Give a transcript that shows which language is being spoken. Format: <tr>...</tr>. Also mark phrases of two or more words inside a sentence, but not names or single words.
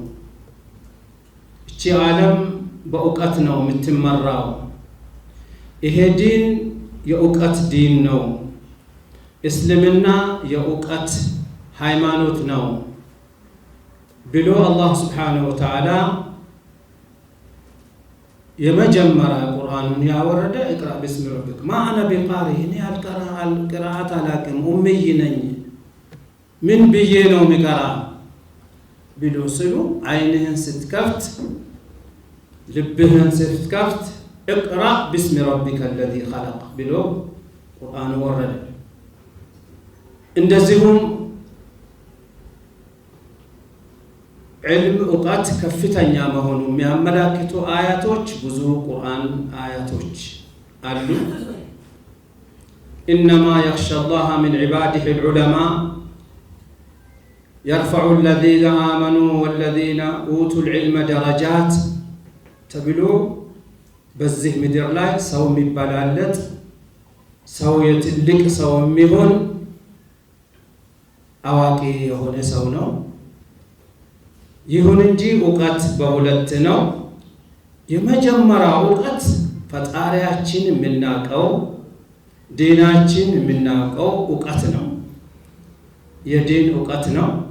<am>እቺ ዓለም በእውቀት ነው የምትመራው። ይሄ ዲን የእውቀት ዲን ነው። እስልምና የእውቀት ሃይማኖት ነው ብሎ አላህ</am> <ar>سبحانه وتعالى</ar> <am>የመጀመሪያ ቁርአኑን ያወረደ</am> <ar>اقرأ باسم ربك ما انا بقارئ</ar> <am>እኔ القراءات አላውቅም ኡምይ ነኝ ምን ብዬ ነው የሚቀራ ብሎ ሲሉ አይንህን ስትከፍት ልብህን ስትከፍት</am> <ar>اقرأ باسم ربك الذي خلق</ar> <am>ብሎ ቁርአኑ ወረደ። እንደዚሁም علم እውቀት ከፍተኛ መሆኑ የሚያመላክቱ አያቶች ብዙ ቁርአን አያቶች አሉ።</am> <ar>إنما يخشى الله من عباده العلماء يرفع الذين آمنوا والذين أوتوا العلم درجات</ar> <am>ተብሎ በዚህ ምድር ላይ ሰው የሚበላለጥ ሰው የትልቅ ሰው የሚሆን አዋቂ የሆነ ሰው ነው። ይሁን እንጂ እውቀት በሁለት ነው። የመጀመሪያው እውቀት ፈጣሪያችን የምናውቀው ዲናችን የምናውቀው እውቀት ነው። የዲን እውቀት ነው።</am>